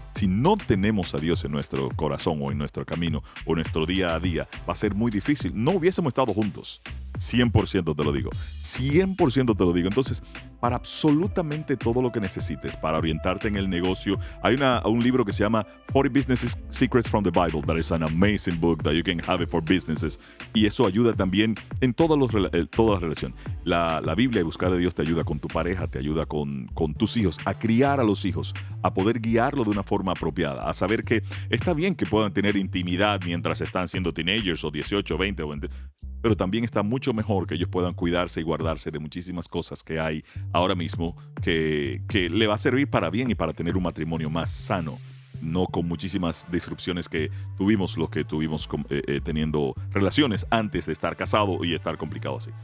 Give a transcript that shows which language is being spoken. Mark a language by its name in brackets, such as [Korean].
[Spanish] Si no tenemos a Dios en nuestro corazón o en nuestro camino o en nuestro día a día, va a ser muy difícil, no hubiésemos estado juntos. 100% te lo digo. 100% te lo digo. Entonces, para absolutamente todo lo que necesites, para orientarte en el negocio, hay un libro que se llama 40 Business Secrets from the Bible. [English] That is an amazing book that you can have it for businesses. [Spanish] Y eso ayuda también en toda la relación. La Biblia y buscar a Dios te ayuda con tu pareja, te ayuda con tus hijos, a criar a los hijos, a poder guiarlo de una forma apropiada, a saber que está bien que puedan tener intimidad mientras están siendo teenagers o 18, 20 o 20, pero también está mucho mejor que ellos puedan cuidarse y guardarse de muchísimas cosas que hay ahora mismo que le va a servir para bien y para tener un matrimonio más sano, no con muchísimas disrupciones que tuvimos los que tuvimos teniendo relaciones antes de estar casado y estar complicado así.